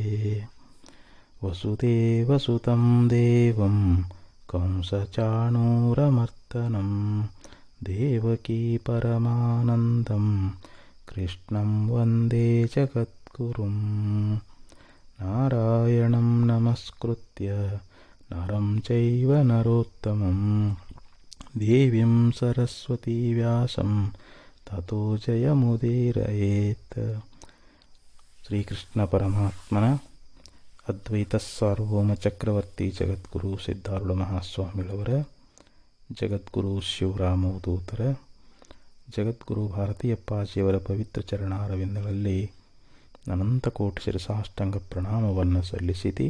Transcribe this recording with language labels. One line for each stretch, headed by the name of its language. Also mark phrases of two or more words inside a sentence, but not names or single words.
Sanskrit: वसुदेवसुतं देवं कंसचाणूरमर्दनं देवकी परमानन्दं कृष्णं वन्दे जगद्गुरुं। नारायणं नमस्कृत्य नरं चैव नरोत्तमं देवीं सरस्वती व्यासं ततो जयमुदीरयेत्.
Kannada: ಶ್ರೀಕೃಷ್ಣ ಪರಮಾತ್ಮನ ಅದ್ವೈತ ಸಾರ್ವಭೌಮ ಚಕ್ರವರ್ತಿ ಜಗದ್ಗುರು ಸಿದ್ಧಾರೂಢ ಮಹಾಸ್ವಾಮಿಗಳವರ, ಜಗದ್ಗುರು ಶಿವರಾಮವಧೂತರ, ಜಗದ್ಗುರು ಭಾರತೀಯಪ್ಪಾಜಿಯವರ ಪವಿತ್ರ ಚರಣಾರವಿಂದಗಳಲ್ಲಿ ಅನಂತ ಕೋಟಿ ಶಿರಸಾಷ್ಟಾಂಗ ಪ್ರಣಾಮವನ್ನು ಸಲ್ಲಿಸಿದಿ.